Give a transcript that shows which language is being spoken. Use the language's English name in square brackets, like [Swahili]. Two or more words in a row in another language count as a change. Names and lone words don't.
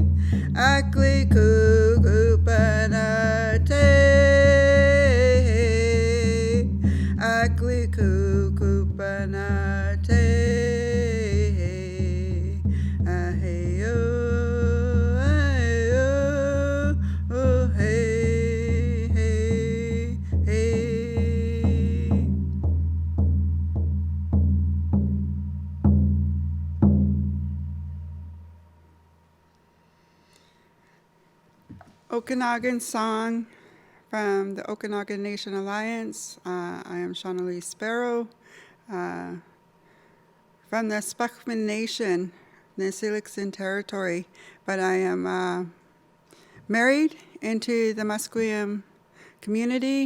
[English] Akli kuku panate, akli kuku panate, aheyo, aheyo, oh hey, hey, hey. Okanagan song from the Okanagan Nation Alliance. I am Shona Lee Sparrow from the Spuckman Nation, the Silixon Territory, but I am married into the Musqueam community.